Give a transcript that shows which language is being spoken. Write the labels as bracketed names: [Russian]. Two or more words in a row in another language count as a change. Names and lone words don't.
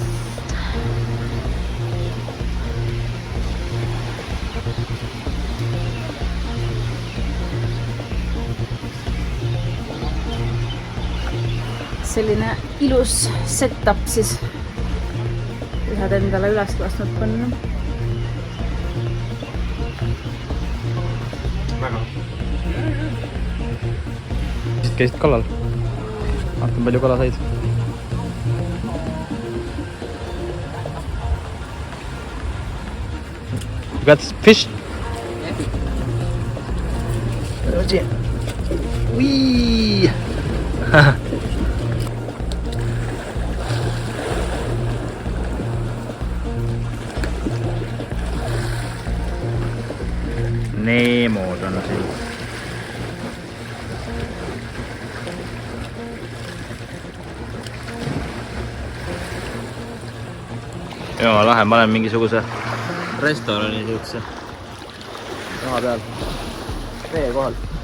[Estonian] Selline ilus setup siis. Ühed endale üles lasknud panna. Väga. Käisid kalal? Vaatan palju kala said. [English] You got fish? Wee! [Estonian] Neemod on siin. Jumala lahe, ma olen mingisuguse restorani siukse raha peal, vee kohal.